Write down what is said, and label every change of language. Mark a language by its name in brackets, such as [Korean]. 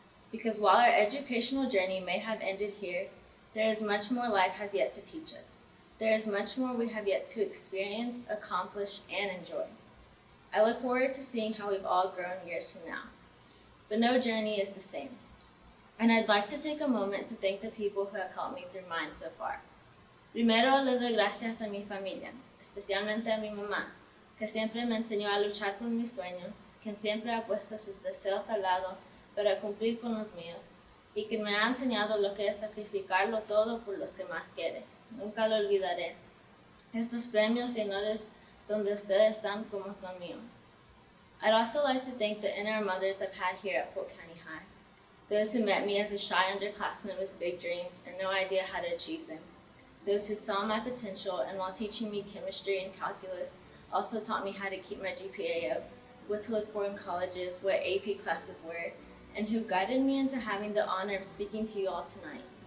[English] Because while our educational journey may have ended here, there is much more life has yet to teach us. There is much more we have yet to experience, accomplish, and enjoy. I look forward to seeing how we've all grown years from now. But no journey is the same. And I'd like to take a moment to thank the people who have helped me through mine so far. [Spanish] Primero le doy gracias a mi familia, especialmente a mi mamá, que siempre me enseñó a luchar por mis sueños, quien siempre ha puesto sus deseos al lado para cumplir con los míos, y que me ha enseñado lo que es sacrificarlo todo por los que más quieres. Nunca lo olvidaré. Estos premios y honores son de ustedes tan como son míos. [English] I'd also like to thank the inner mothers I've had here at Polk County High, those who met me as a shy underclassman with big dreams and no idea how to achieve them, those who saw my potential and while teaching me chemistry and calculus also taught me how to keep my GPA up, what to look for in colleges, what AP classes were, and who guided me into having the honor of speaking to you all tonight.